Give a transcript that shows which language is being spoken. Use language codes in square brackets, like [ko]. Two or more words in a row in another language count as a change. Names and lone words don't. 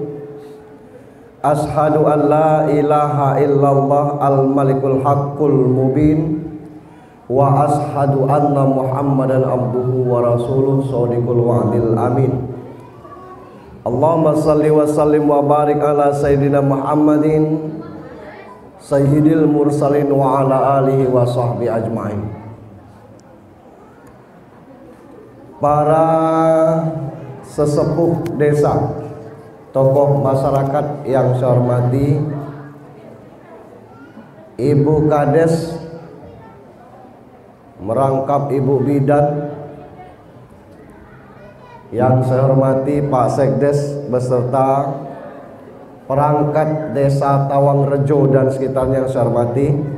[ar] أشهد أن لا إله إلا الله الملك الحق المبين وأشهد أن محمدا عبده ورسوله صادق الوعد الأمين. اللهم صل وسلم وبارك على سيدنا محمد سيد المرسلين وعلى آله وصحبه أجمعين. [id] Para sesepuh desa, tokoh masyarakat yang saya hormati, Ibu Kades, merangkap Ibu Bidan, yang saya hormati Pak Sekdes beserta perangkat desa Tawangrejo dan sekitarnya yang saya hormati,